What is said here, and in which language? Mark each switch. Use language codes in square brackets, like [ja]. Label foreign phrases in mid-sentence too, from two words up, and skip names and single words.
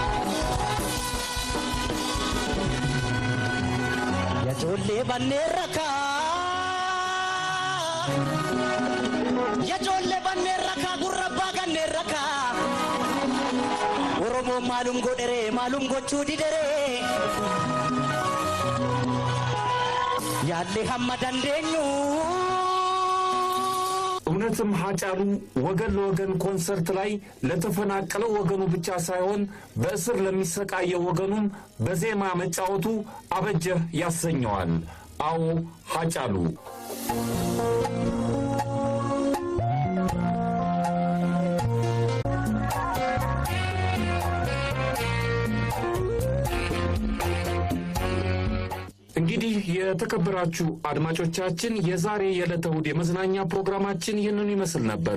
[om] yajoollee banneen rakaa yajoollee banneen rakaa gurrabbaa ganneen rakaa oromoon maalum godheree maalum gochuu dideree yaallee hamma dandeenyu [am] እውነትም ሃጫሉ ወገን ለወገን ኮንሰርት ላይ ለተፈናቀለው ወገኑ ብቻ ሳይሆን በእስር ለሚሰቃየው ወገኑም በዜማ መጫወቱ አበጀህ ያሰኘዋል። አዎ ሃጫሉ እንግዲህ የተከበራችሁ አድማጮቻችን የዛሬ የዕለተ እሑድ የመዝናኛ ፕሮግራማችን ይህንን ይመስል ነበረ።